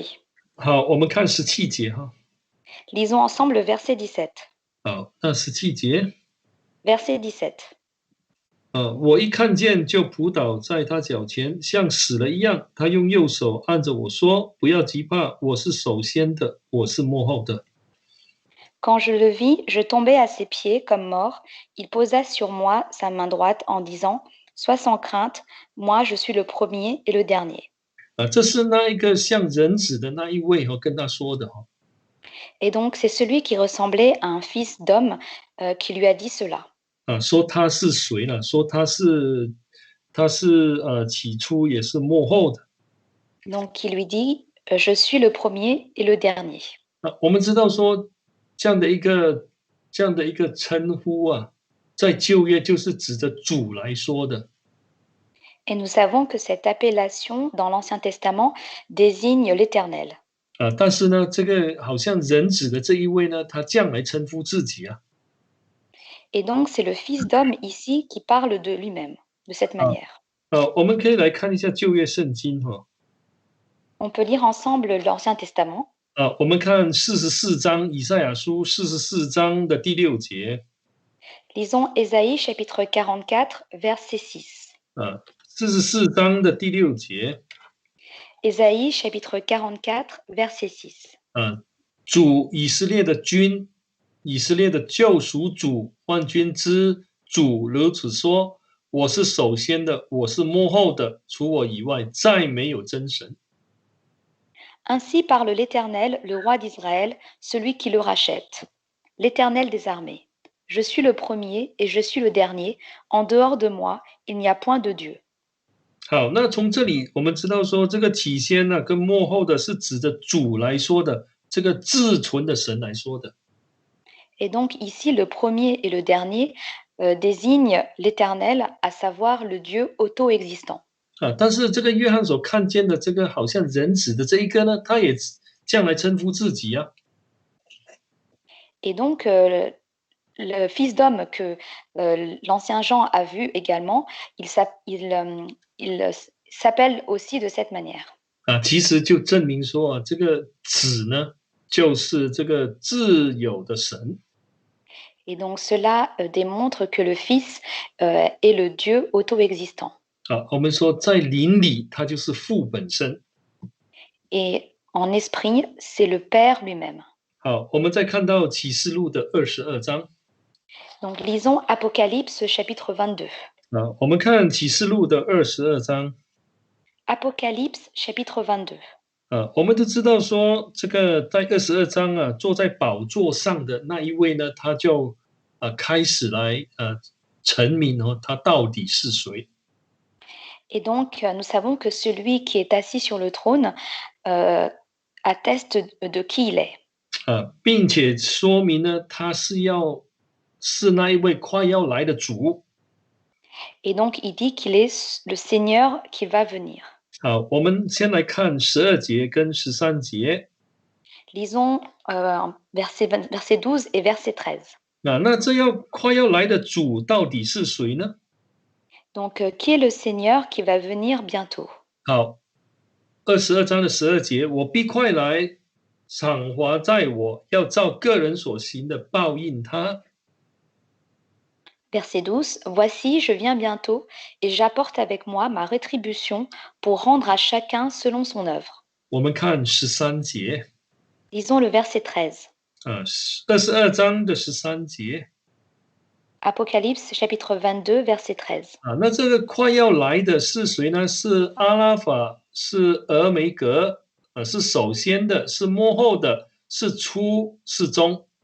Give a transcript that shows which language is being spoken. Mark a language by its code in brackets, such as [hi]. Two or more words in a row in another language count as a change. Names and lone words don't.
[zh] 好，我们看17节 [fr] Lisons ensemble le verset 17. [zh] 好，那17节。 [fr] Verset 17. [zh] 我一看见就扑倒在他脚前，像死了一样。他用右手按着我说：“不要急怕，我是首先的，我是末后的。” [fr] Quand je le vis, je tombai à ses pieds comme mort. Il posa sur moi sa main droite en disant: Sois sans crainte, moi je suis le premier et le dernier. [zh] 这是那一个像人子的那一位跟他说的 [fr] Et donc c'est celui qui ressemblait à un fils d'homme qui lui a dit cela. [zh] 说他是谁呢？说他是起初也是幕后的。 [fr] Donc il lui dit: Je suis le premier et le dernier. [zh] 我们知道说这样的一个称呼在旧约就是指着主来说的。 [fr] Et nous savons que cette appellation dans l'Ancien Testament désigne l'Éternel. [zh] 但是呢，这个好像人子的这一位呢，他这样来称呼自己 [fr] Et donc c'est le fils d'homme ici qui parle de lui-même de cette manière. [zh] 我们可以来看一下旧约圣经 [fr] On peut lire ensemble l'Ancien Testament. [zh] 我们看44章以赛亚书44章的第6节。 [fr] Lisons Ésaïe chapitre 44 verset 6. [zh] 44 章的第6节。 [fr] Ésaïe chapitre 44 verset 6. [zh] 主以色列的君，以色列的救赎主，万军之主如此说：我是首先的，我是末后的，除我以外再没有真神。 [fr] Ainsi parle l'Éternel, le roi d'Israël, celui qui le rachète, l'Éternel des armées. Je suis le premier et je suis le dernier. En dehors de moi, il n'y a point de Dieu. [zh] 好，那从这里我们知道说，这个起先呢，跟末后的是指着主来说的，这个至存的神来说的。 [fr] Et donc ici, le premier et le dernier désignent l'Éternel, à savoir le Dieu auto-existant. [zh] 但是这个约翰所看见的这个好像人子的这一个呢，他也这样来称呼自己啊。 [fr] Et donc, le Fils d'homme que l'ancien Jean a vu également, il s'appelle aussi de cette manière. [zh] 其实就证明说啊，这个子呢，就是这个自有的神。 [fr] Et donc, cela démontre que le Fils est le Dieu auto-existant. [zh] 我们说在灵里，他就是父本身。 [fr] Et en esprit, c'est le Père lui-même. [zh] 好，我们再看到启示录的22章。 [fr] Donc, lisons Apocalypse chapitre 22. [zh] 我们看启示录的22章。 [fr] Apocalypse chapitre 22. [zh] 我们都知道说，这个在22章啊，坐在宝座上的那一位呢，他就开始来陈明他到底是谁。 [fr] Et donc, nous savons que celui qui est assis sur le trône atteste de qui il est. [zh] 并且说明呢，他是那一位快要来的主。 [fr] Et donc, il dit qu'il est le Seigneur qui va venir. [zh] 好，我们先来看12节跟13节。 [fr] Lisons verset 12 et verset 13. [zh] 那这快要来的主到底是谁呢？ [fr] Donc, qui est le Seigneur qui va venir bientôt? [zh] 好，22章的12节，我必快来，赏罚在我，要照个人所行的报应他。 [fr] Verset 12. Voici, je viens bientôt, et j'apporte avec moi ma rétribution pour rendre à chacun selon son œuvre. [zh] 我们看13节。 [fr] Lisons le verset 13. [zh] 22 章的13节。 [fr] Apocalypse chapitre 22, verset 13. [zh] 那这个快要来的是谁呢？是阿拉法，是俄梅格，是首先的，是末后的，是初，是终。